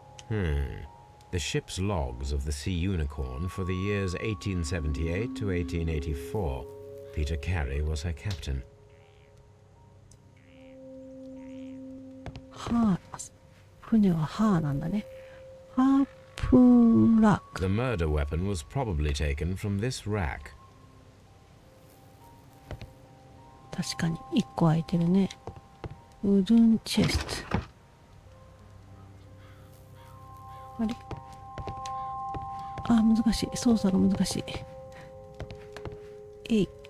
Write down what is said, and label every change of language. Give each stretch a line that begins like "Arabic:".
English: the ship's logs of the Sea Unicorn for the years 1878 to 1884. Peter Carey was her captain.
Japanese: はあ、船ははあなんだね。ハープンラック。
English: The murder weapon was probably taken from this rack.
Japanese: 確かに1個空いてるね。ウドンチェスト。あれ、あ、難しい。操作が難しい。